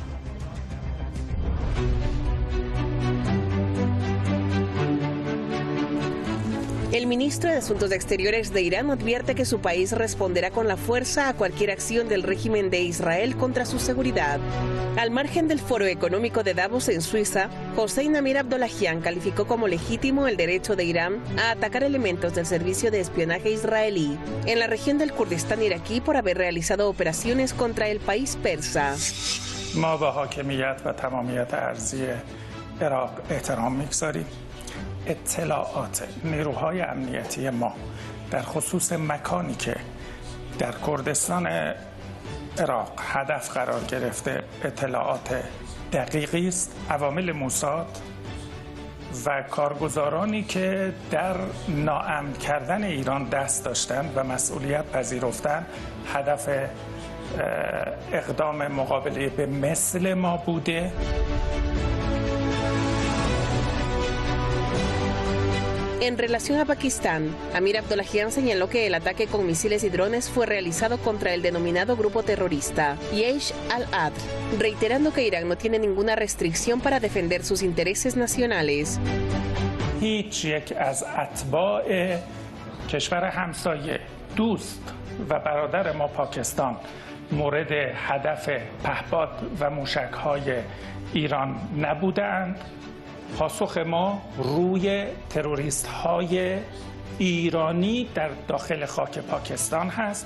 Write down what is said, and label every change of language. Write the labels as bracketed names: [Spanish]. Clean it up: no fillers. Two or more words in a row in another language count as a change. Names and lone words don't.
[Spanish] El ministro de Asuntos Exteriores de Irán advierte que su país responderá con la fuerza a cualquier acción del régimen de Israel contra su seguridad. Al margen del Foro Económico de Davos en Suiza, Hossein Amir Abdollahian calificó como legítimo el derecho de Irán a atacar elementos del servicio de espionaje israelí en la región del Kurdistán iraquí por haber realizado operaciones contra el país persa. [Persian] ما با حاکمیت و تمامیت ارضی عراق احترام می‌گذاریم. اطلاعات نیروهای امنیتی ما در خصوص مکانی که در کردستان عراق هدف قرار گرفته اطلاعات دقیقی است. عوامل موساد و کارگزارانی که در ناامن کردن ایران دست داشتند و مسئولیت پذیرفتند هدف اقدام مقابله به مثل ما بوده. [Spanish] En relación a Pakistán, Amir Abdollahian señaló que el ataque con misiles y drones fue realizado contra el denominado grupo terrorista Jaish al-Adl, reiterando que Irán no tiene ninguna restricción para defender sus intereses nacionales. [Persian] هیچ یک از اتباع کشور همسایه دوست و برادر ما پاکستان مورد هدف پهپاد و موشک‌های ایران نبودند. پاسخ ما روی تروریست‌های ایرانی در داخل خاک پاکستان هست.